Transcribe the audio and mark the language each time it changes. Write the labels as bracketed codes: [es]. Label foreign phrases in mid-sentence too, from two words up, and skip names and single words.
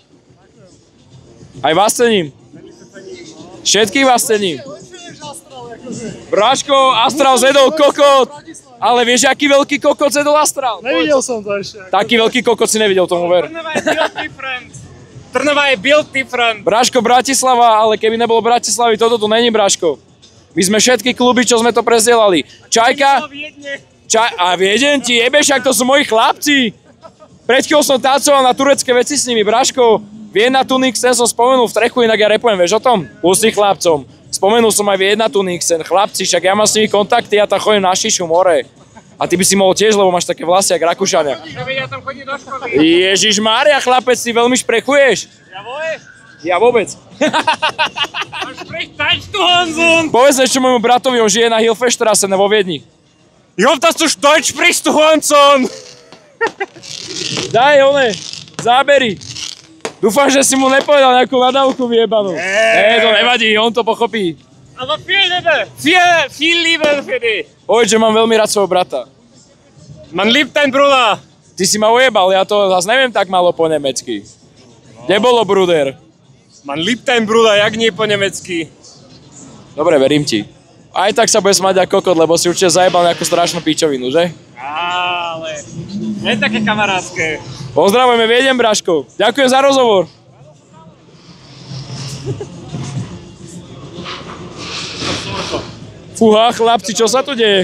[sk] Aj vás cením. Všetkých vás cením. Braško, Astral zjedol kokot. Ale vieš, aký veľký kokot zjedol Astral? Nevidel som to ešte. Taký veľký kokot si nevidel, tomu ver. Trnava je [en] built different. [sk] Braško, Bratislava, ale keby nebolo Bratislavy, toto tu není, Braško. My sme všetky kluby, čo sme to prezdielali. Čajka. A Viedeň ti jebe, však to sú moji chlapci. Pred chvíľou som tancoval na turecké veci s nimi, Braško. Vienna Tuniksen som spomenul v trechu, inak ja repujem, vieš o tom? Pustí chlapcom. Spomenul som aj Vienna Tuniksen, chlapci, však ja mám s nimi kontakty, ja tam chodím na šišu more. A ty by si mohol tiež, lebo máš také vlasy jak Rakúšania. Ja tam chodím do školy. Ježišmária, chlapec, ty veľmi šprechuješ. Ja vôbec? Ja vôbec. Povedz ešte môjmu bratovi, on žije na Hilfestrasse vo Viedni. Jo, [de] das du Deutsch sprichst, du Hurensohn! [sk] Daj, one, zábery. Dúfam, že si mu nepovedal nejakú nadávku vyjebanú. To nevadí, on to pochopí. [de] Aber viel Liebe für dich. [sk] Povedz, že mám veľmi rád svojho brata. [de] Man liebt dein Bruder. [sk] Ty si ma ujebal, ja to zase neviem tak malo po nemecky. Kde bolo Bruder? [de] Man liebt dein Bruder, [sk] jak nie po nemecky. Dobre, verím ti. Aj tak sa budeš mať ako kokot, lebo si určite zajebal nejakú strašnú pičovinu, že? Ale nie také kamarátske. Pozdravujeme Viedeň, Braško. Ďakujem za rozhovor. Fúha, chlapci, čo sa tu deje?